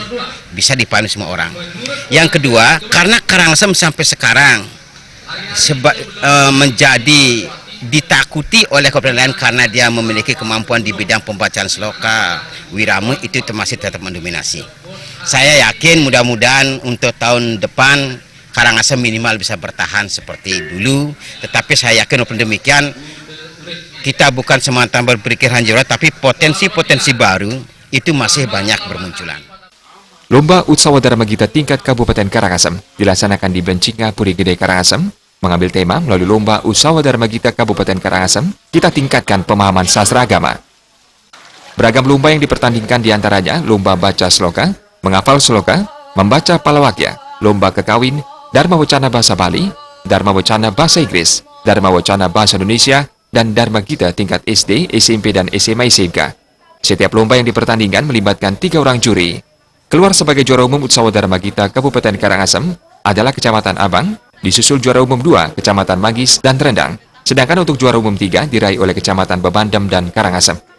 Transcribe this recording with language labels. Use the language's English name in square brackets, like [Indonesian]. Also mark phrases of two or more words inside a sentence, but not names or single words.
[Indonesian] Bisa dipahami semua orang. Yang kedua, karena Karangasem sampai sekarang menjadi ditakuti oleh kabupaten lain karena dia memiliki kemampuan di bidang pembacaan sloka, wiramu, itu masih tetap mendominasi. Saya yakin mudah-mudahan untuk tahun depan Karangasem minimal bisa bertahan seperti dulu, tetapi saya yakin walaupun demikian kita bukan semata berpikir hanya tapi potensi-potensi baru itu masih banyak bermunculan. Lomba Utsawa Dharma Gita tingkat Kabupaten Karangasem dilaksanakan di Bencinga, Puri Gede, Karangasem, mengambil tema melalui lomba Utsawa Dharma Gita Kabupaten Karangasem, kita tingkatkan pemahaman sastra agama. Beragam lomba yang dipertandingkan diantaranya lomba baca sloka, menghafal sloka, membaca palawakya, lomba kekawin, Dharma Wacana bahasa Bali, Dharma Wacana bahasa Inggris, Dharma Wacana bahasa Indonesia, dan Dharma Gita tingkat SD, SMP, dan SMA SMK. Setiap lomba yang dipertandingkan melibatkan 3 orang juri. Keluar sebagai juara umum Utsawa Dharma Gita Kabupaten Karangasem adalah Kecamatan Abang, disusul juara umum 2 Kecamatan Magis dan Rendang, sedangkan untuk juara umum 3 diraih oleh Kecamatan Bebandem dan Karangasem.